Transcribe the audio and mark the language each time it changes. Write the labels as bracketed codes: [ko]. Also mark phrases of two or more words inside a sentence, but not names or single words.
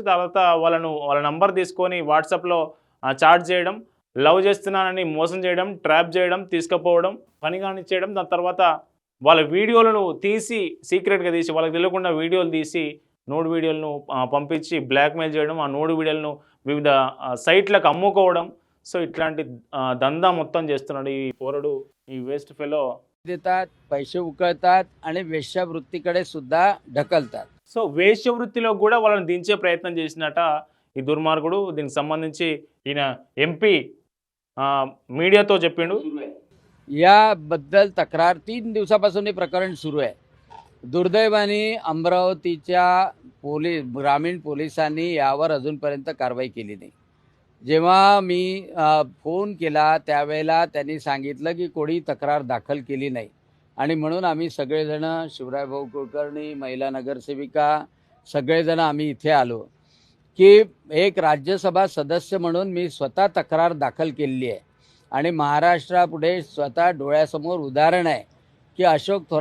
[te] తర్వాత వాళ్ళ నంబర్ తీసుకొని వాట్సాప్‌లో చాట్ చేయడం, లవ్ చేస్తున్నానని మోసం చేయడం, ట్రాప్ చేయడం, తీసుకుపోవడం, పని కానిచ్చేయడం. దాని తర్వాత వాళ్ళ వీడియోలను తీసి సీక్రెట్‌గా తీసి వాళ్ళకి తెలియకుండా వీడియోలు తీసి నూడ్ వీడియోలను పంపించి బ్లాక్‌మెయిల్ చేయడం. ఆ నూడ్ వీడియోలను వివిధ సైట్‌లకు అమ్ముకోవడం. సో, ఇట్లాంటి దందా మొత్తం చేస్తున్నాడు ఈ పోరడు, ఈ వేస్ట్ ఫెలో. [mr] देतात, पैसे उकळतात आणि वेश्यावृत्तीकडे सुद्धा ढकलतात. [te] సో, వేశ్యవృత్తిలో కూడా వాళ్ళని దించే ప్రయత్నం చేసినట ఈ దుర్మార్గుడు. దీనికి సంబంధించి ఈయన ఎంపీ మీడియాతో చెప్పిండు. [mr] याबद्दल तक्रार 3 दिवसापासून हे प्रकरण सुरू आहे. दुर्दैवाने अमरावतीच्या ग्रामीण पोलिसांनी यावर अजूनपर्यंत कारवाई केली नाही. जेव्हा मी फोन केला त्यावेळेला त्यांनी सांगितलं की कोणी तक्रार दाखल केली नाही आणि म्हणून आम्ही सगळेजण, शिवरायभाऊ कुलकर्णी, महिला नगरसेविका, सगळेजण आम्ही इथे आलो की एक राज्यसभा सदस्य म्हणून मी स्वतः तक्रार दाखल केलेली आहे आणि महाराष्ट्रापुढे स्वतः डोळ्यासमोर उदाहरण आहे की अशोक